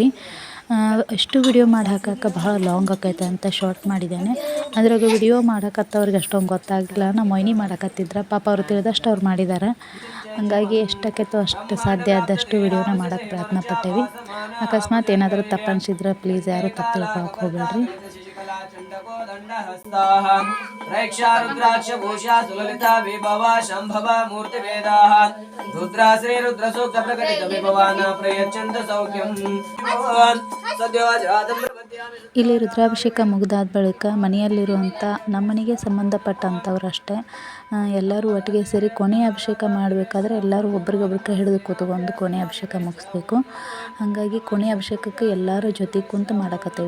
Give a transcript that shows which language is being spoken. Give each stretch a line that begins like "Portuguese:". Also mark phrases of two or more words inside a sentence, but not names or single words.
Kannada: ಅಷ್ಟು ವಿಡಿಯೋ ಮಾಡಿ ಹಾಕಕ್ಕೆ ಬಹಳ ಲಾಂಗ್ ಆಕೈತೆ ಅಂತ ಶಾರ್ಟ್ ಮಾಡಿದ್ದೇನೆ. ಅದ್ರಾಗ ವಿಡಿಯೋ ಮಾಡೋಕತ್ತವ್ರಿಗೆ ಅಷ್ಟೊಂದು ಗೊತ್ತಾಗಿಲ್ಲ. ನಮ್ಮ ಮೊಯ್ನಿ ಮಾಡಕತ್ತಿದ್ರ, ಪಾಪ ಅವ್ರು ತಿಳಿದಷ್ಟು ಅವ್ರು ಮಾಡಿದ್ದಾರೆ. ಹಾಗಾಗಿ ಎಷ್ಟಾಕೈತೋ ಅಷ್ಟು ಸಾಧ್ಯ ಆದಷ್ಟು ವಿಡಿಯೋನ ಮಾಡೋಕ್ಕೆ ಪ್ರಯತ್ನ ಪಟ್ಟೇವಿ. ಅಕಸ್ಮಾತ್ ಏನಾದರೂ ತಪ್ಪು ಅನಿಸಿದ್ರೆ ಪ್ಲೀಸ್ ಯಾರು ತಪ್ಪು ತಿಳ್ಕೊಳಕ್ಕೆ ಹೋಗ್ಬೇಡ್ರಿ.
Sanskrit: प्रेक्षा रुद्राक्ष भूषा सुललिता विभवा शंभव मूर्ति वेदाः रुद्रा श्री रुद्र सूक्त प्रकटित विभवान प्रयच्छन्त सौख्यं सद्यो जातं.
Kannada: ಇಲ್ಲಿ ರುದ್ರಾಭಿಷೇಕ ಮುಗಿದಾದ ಬಳಿಕ ಮನೆಯಲ್ಲಿರುವಂಥ ನಮ್ಮನೆಗೆ ಸಂಬಂಧಪಟ್ಟಂಥವ್ರಷ್ಟೇ ಎಲ್ಲರೂ ಒಟ್ಟಿಗೆ ಸೇರಿ ಕೊನೆಯ ಅಭಿಷೇಕ ಮಾಡಬೇಕಾದ್ರೆ ಎಲ್ಲರೂ ಒಬ್ರಿಗೊಬ್ರು ಕೈ ಹಿಡಿದು ಕೂತ್ಕೊಂಡು ಕೊನೆಯ ಅಭಿಷೇಕ ಮುಗಿಸ್ಬೇಕು. ಹಾಗಾಗಿ ಕೊನೆಯ ಅಭಿಷೇಕಕ್ಕೆ ಎಲ್ಲರೂ ಜೊತೆ ಕುಂತು ಮಾಡಕತ್ತೇವೆ.